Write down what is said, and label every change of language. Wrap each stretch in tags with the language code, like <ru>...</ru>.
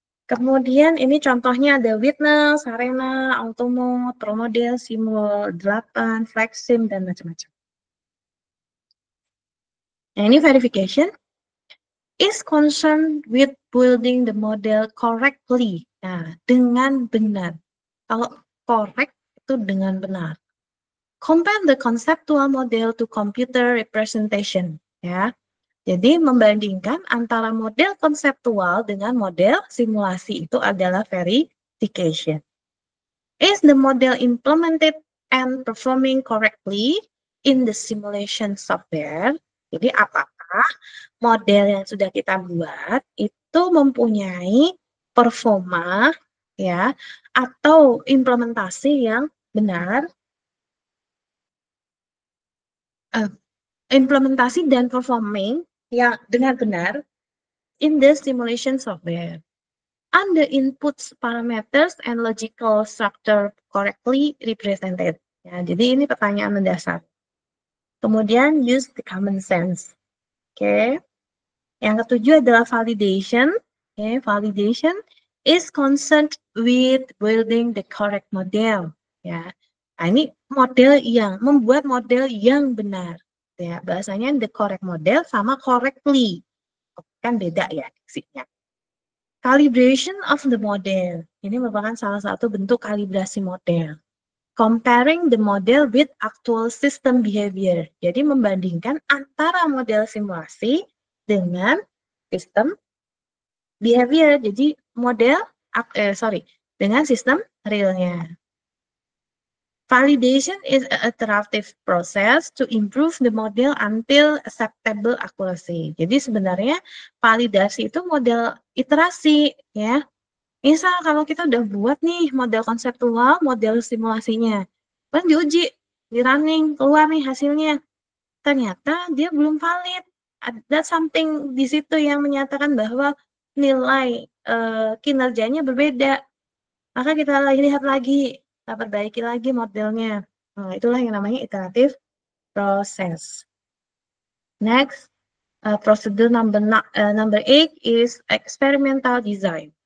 <id>Kemudian ini contohnya ada Witness, Arena, Automode, ProModel, Simul 8, VexSim, dan macam-macam. Nah, ini</id> <en>verification is concerned with building the model correctly.</en> <id>Nah, dengan benar. Kalau correct itu dengan benar.</id> <en>Compare the conceptual model to computer representation.</en> <id>Ya, jadi membandingkan antara model konseptual dengan model simulasi itu adalah verification.</id> <en>Is the model implemented and performing correctly in the simulation software?</en> <id>Jadi apakah model yang sudah kita buat itu mempunyai performa ya atau implementasi yang benar, implementasi dan performing yang dengan benar</id> <en>in the simulation software. And the inputs, parameters, and logical structure correctly represented.</en> <id>Ya, jadi ini pertanyaan mendasar. Kemudian</id> <en>use the common sense.</en> <id>Oke. Yang ketujuh adalah validation. Oke,</id> <en>validation is concerned with building the correct model.</en> <id>Ya. Nah, ini model yang membuat model yang benar. Ya, bahasanya</id> <en>the correct model</en> <id>sama correctly. Kan beda ya diksinya.</id> <en>Calibration of the model.</en> <id>Ini merupakan salah satu bentuk kalibrasi model.</id> <en>Comparing the model with actual system behavior.</en> <id>Jadi membandingkan antara model simulasi dengan sistem behavior. Jadi model, dengan sistem realnya.</id> <en>Validation is an iterative process to improve the model until acceptable accuracy.</en> <id>Jadi sebenarnya validasi itu model iterasi ya. Misal kalau kita udah buat nih model konseptual, model simulasinya, kan diuji, di running, keluar nih hasilnya. Ternyata dia belum valid. Ada something di situ yang menyatakan bahwa nilai kinerjanya berbeda. Maka kita lihat lagi, kita perbaiki lagi modelnya. Nah, itulah yang namanya iterative process.</id> <en>Next,</en> <id>prosedur</id> <en>number 8 is experimental design.</en>